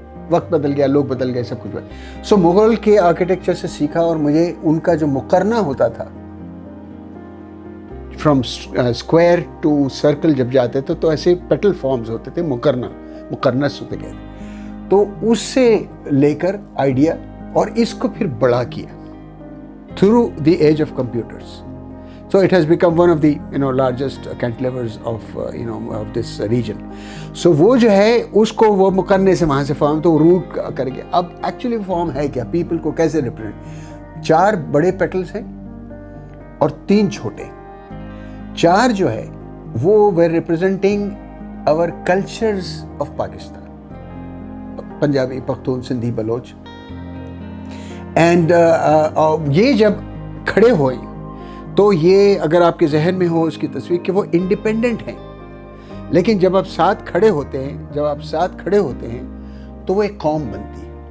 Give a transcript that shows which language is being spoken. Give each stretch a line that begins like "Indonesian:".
Urdu: وقت بدل گیا، لوگ بدل گئے، سب کچھ بدل. سو مغل کے آرکیٹیکچر سے سیکھا، اور مجھے ان کا جو مقرنہ ہوتا تھا
English: from square to circle
Urdu: جب جاتے تھے تو ایسے پیٹل فارمز ہوتے تھے، مقرنس ہوتے گئے. تو اس سے لے کر آئیڈیا، اور اس کو پھر بڑا کیا
English: Through the age of computers. So it has become one of the largest cantilevers of of this region.
Urdu: So وہ جو ہے اس کو وہ مقرنے سے وہاں سے فارم تو روٹ کر کے اب ایکچولی فارم ہے کیا، پیپل کو کیسے ریپرزینٹ. 4 بڑے پیٹلز ہیں اور 3 چھوٹے. 4 جو ہے وہ
English: were representing our cultures of Pakistan.
Urdu: Punjabi, Pakhtun, Sindhi, Baloch. And یہ جب کھڑے ہوئے تو یہ اگر آپ کے ذہن میں ہو اس کی تصویر کہ وہ انڈیپینڈنٹ ہیں، لیکن جب آپ ساتھ کھڑے ہوتے ہیں تو وہ ایک قوم بنتی ہے.